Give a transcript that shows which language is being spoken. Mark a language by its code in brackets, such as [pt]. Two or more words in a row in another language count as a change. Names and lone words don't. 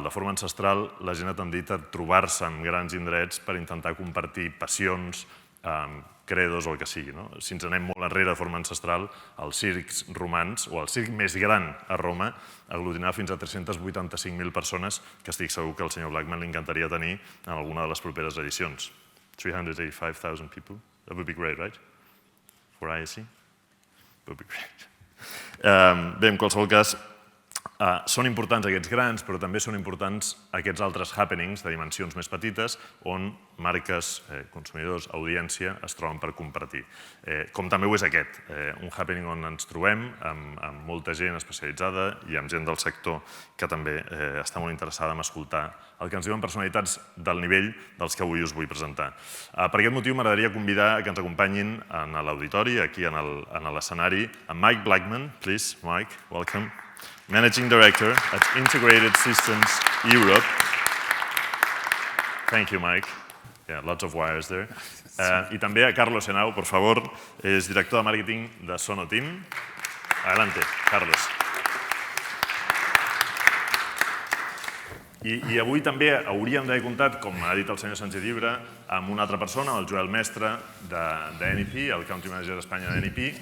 [ca] De forma ancestral, la gent ha tendit a trobar-se en grans indrets per intentar compartir passions, credos o el que sigui. Si ens anem molt enrere de forma ancestral, els circs romans, o el circ més gran a Roma, aglutinava fins a 385.000 persones, que estic segur que al senyor Blackman li encantaria tenir en alguna de les properes edicions. [en] 385,000 people. That would be great, right? For IAC? That would be great. [ca] Bé, en qualsevol cas, Són importants aquests grans, però també són importants aquests altres happenings de dimensions més petites on marques, consumidors, audiència es troben per compartir. Com també ho és aquest, un happening on ens trobem amb molta gent especialitzada i amb gent del sector que també està molt interessada en escoltar el que ens diuen personalitats del nivell dels que avui us vull presentar. Per aquest motiu m'agradaria convidar que ens acompanyin en l'auditori, aquí en l'escenari, en Mike Blackman. [en] Please, Mike, welcome. Managing Director at Integrated Systems Europe. Thank you, Mike. Yeah, lots of wires there. [ca] I també a Carlos Henao, [es] por favor, [ca] és director de màrqueting de Sono Team. [es] Adelante, Carlos. [ca] I avui també hauríem d'haver comptat, com ha dit el senyor Sánchez Llibre, amb una altra persona, el Joel Mestre de NEP, el [en] Country Manager [ca] d'Espanya de NEP.